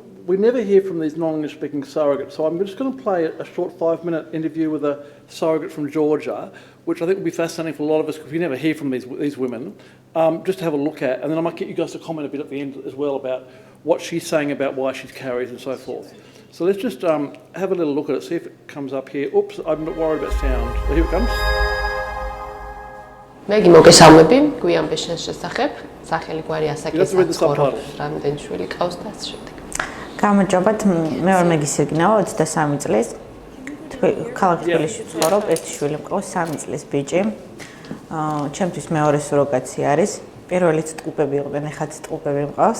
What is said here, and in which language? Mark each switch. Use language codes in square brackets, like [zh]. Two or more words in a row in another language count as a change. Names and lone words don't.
[en] We never hear from these non-English speaking surrogates, so I'm just going to play a short 5-minute interview with a surrogate from Georgia, which I think will be fascinating for a lot of us because we never hear from these women. Just to have a look at, and then I might get you guys to comment a bit at the end as well about what she's saying about why she carries and so forth. So let's just have a little look at it, see if it comes up here. Oops, I'm not worried about sound. So here it comes. [ka] Megi მოგესალმები, გვიან ბეშენს შესახებ, სახელი გვარი ასაკის [en] subtitles. [ka] რამდენი შვილი ყავს და ასე შემდეგ. გამარჯობათ, მე ვარ მეგი სირგინავა, 23 წლის. ქალაქ თბილისში ვცხოვრობ, ერთი შვილი მყავს, 3 წლის ბიჭი. ჩემთვის მეორე სუროგაცი არის. პირველიც ტყუპები იყვნენ, ეხაც ტყუპები მყავს.